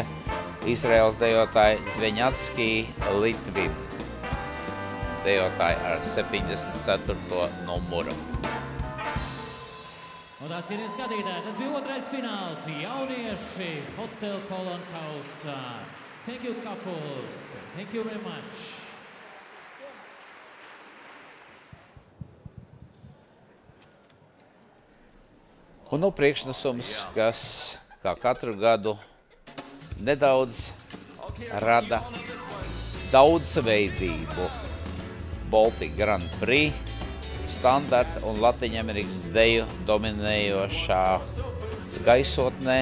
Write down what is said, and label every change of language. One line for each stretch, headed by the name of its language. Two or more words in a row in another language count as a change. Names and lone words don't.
Latvian: Izraels dejotāji Zveņatskī Litvi. Dejotāji ar 74. numuru. Un tā, cienījamie skatītāji, tas bija otrais fināls. Jaunieši Hotel Polon kausā.
English: Thank you, couples. Thank you very much.
Latvian: Un no priekšnesums, kas kā katru gadu nedaudz rada daudzveidību Baltic Grand Prix, standarta un Latviņamerikas deju dominējošā gaisotnē.